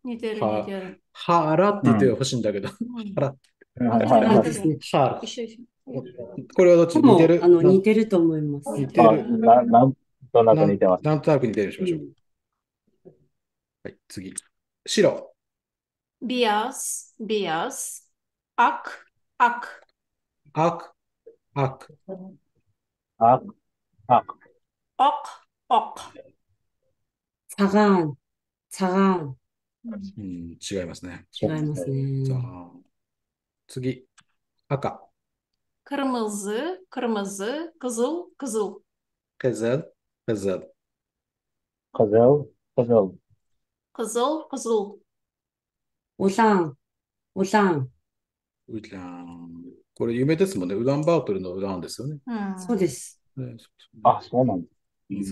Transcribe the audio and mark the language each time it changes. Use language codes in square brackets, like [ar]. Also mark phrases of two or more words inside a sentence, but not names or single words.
[ja] 似てる似てる。腹って言ってほしいんだけど。腹。そうですね。腹。一緒一緒。これはどっち似てる似てると思います。似てる。なんとなく似てます。なんとなく似てるにしましょう。はい、次。白。 [tr] Beyaz, beyaz. Ak, ak. [ja] アク。アク。あ、あ、 Ok, ok. サガーン。サガーン。違いますね。違いますね。次。赤。 [tr] Kırmızı, kırmızı. Kızıl, kızıl. [ja] ケゼル。ケゼル。カズル、カズル、 [tr] Kızıl, kızıl. [ja] オラン。オラン。ウラン。これ有名ですもんね。ウランバートルのウランですよね。そうです。あ、そうなんです。